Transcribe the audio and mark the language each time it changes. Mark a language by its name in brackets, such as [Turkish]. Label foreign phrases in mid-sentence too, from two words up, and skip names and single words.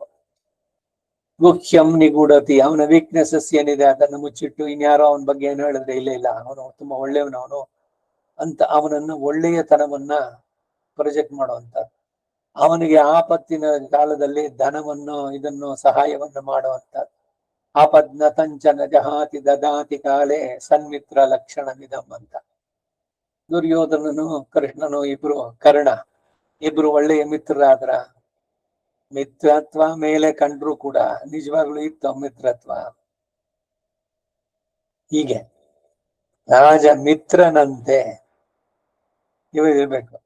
[Sanskrit] ಗುಹ್ಯಂ ನಿಗೂಢತಿ, [Kannada] ಅವನ ವೀಕ್ನೆಸಸ್ ಏನಿದೆ ಅದನ್ನು ಮುಚ್ಚಿಟ್ಟು ಇನ್ಯಾರೋ ಅವನ ಬಗ್ಗೆ ಏನು ಹೇಳಿದ್ರೆ ಇಲ್ಲ ಅವನು ತುಂಬಾ ಒಳ್ಳೆಯವನವನು ಅಂತ ಅವನನ್ನು ಒಳ್ಳೆಯತನವನ್ನ ಪ್ರೊಜೆಕ್ಟ್ ಮಾಡುವಂತ, ಅವನಿಗೆ ಆಪತ್ತಿನ ಕಾಲದಲ್ಲಿ ಧನವನ್ನು ಇದನ್ನು ಸಹಾಯವನ್ನು ಮಾಡುವಂತ, [Sanskrit] ಆಪದ್ನತಂಚನ ಜಹಾತಿ ದದಾತಿ ಕಾಲೇ ಸನ್ಮಿತ್ರ ಲಕ್ಷಣವಿದಂ [Kannada] ಅಂತ. ದುರ್ಯೋಧನನು ಕೃಷ್ಣನು ಇಬ್ರು ಕರ್ಣ ಇಬ್ರು ಒಳ್ಳೆಯ ಮಿತ್ರರಾದ್ರ. ಮಿತ್ರತ್ವ ಮೇಲೆ ಕಂಡ್ರು ಕೂಡ ನಿಜವಾಗ್ಲೂ ಇತ್ತು ಮಿತ್ರತ್ವ. ಹೀಗೆ ರಾಜ ಮಿತ್ರನಂತೆ ಇರಬೇಕು.